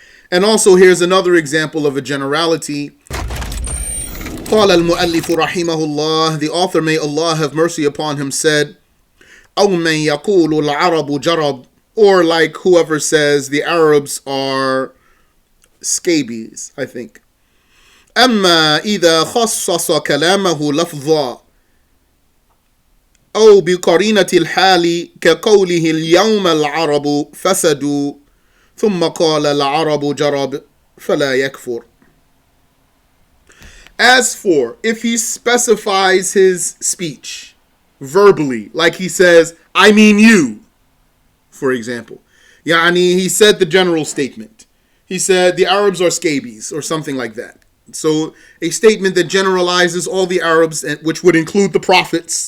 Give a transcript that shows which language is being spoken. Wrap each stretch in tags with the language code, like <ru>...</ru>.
<en>And also, here's another example of a generality.</en> <ar>قال المؤلف رحمه الله,</ar> <en>the author, may Allah have mercy upon him, said,</en> <ar>أو من يقول العرب جرب,</ar> <en>or like whoever says the Arabs are scabies, I think.</en> <ar>أما إذا خصص كلامه لفظا أو بقرينة الحال كقوله اليوم العرب فسدوا ثم قال العرب جرب فلا يكفر.</ar> <en>As for if he specifies his speech verbally, like he says, I mean you, for example. Yani, he said the general statement. He said the Arabs are scabies or something like that. So a statement that generalizes all the Arabs, which would include the prophets.</en>